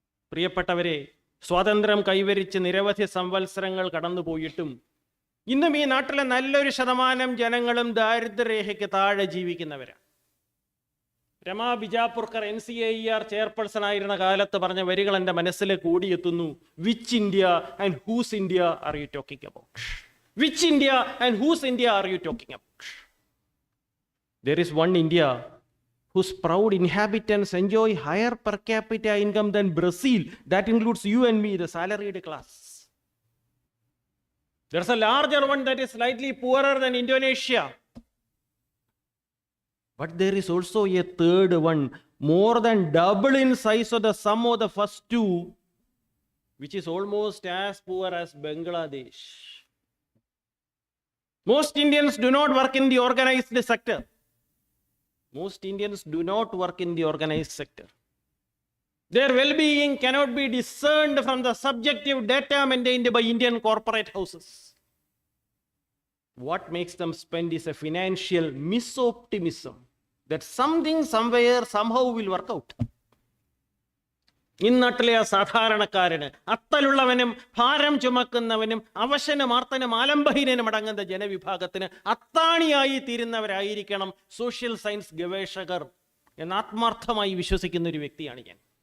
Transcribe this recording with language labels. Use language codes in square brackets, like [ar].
[ml] പ്രിയപ്പെട്ടവരെ, സ്വാതന്ത്ര്യം കൈവരിച്ച് നിരവധി സംവത്സരങ്ങൾ കടന്നുപോയിട്ടും ഇന്നും ഈ നാട്ടിലെ നല്ലൊരു ശതമാനം ജനങ്ങളും ദാരിദ്ര്യരേഖയ്ക്ക് താഴെ ജീവിക്കുന്നവരാണ്. രമാ ബിജാപുർക്കർ NCAER ചെയർപേഴ്സൺ ആയിരുന്ന കാലത്ത് പറഞ്ഞ വരികൾ എൻ്റെ മനസ്സിലേക്ക് ഓടിയെത്തുന്നു. [en] Which India and whose India are you talking about? Which India and whose India are you talking about? There is one India whose proud inhabitants enjoy higher per capita income than Brazil. That includes you and me, the salaried class. There's a larger one that is slightly poorer than Indonesia. But there is also a third one, more than double in size of the sum of the first two, which is almost as poor as Bangladesh. Most Indians do not work in the organized sector. Most Indians do not work in the organized sector. Their well-being cannot be discerned from the subjective data maintained by Indian corporate houses. What makes them spend is a financial misoptimism that something, somewhere, somehow will work out. [ml] ഇന്നാട്ടിലെ ആ സാധാരണക്കാരന്, അത്തലുള്ളവനും ഭാരം ചുമക്കുന്നവനും അവശനും ആർത്തനും ആലംബഹീനനും അടങ്ങുന്ന ജനവിഭാഗത്തിന് അത്താണിയായി തീരുന്നവരായിരിക്കണം social science ഗവേഷകർ എന്ന് ആത്മാർത്ഥമായി വിശ്വസിക്കുന്ന ഒരു വ്യക്തിയാണ് ഞാൻ.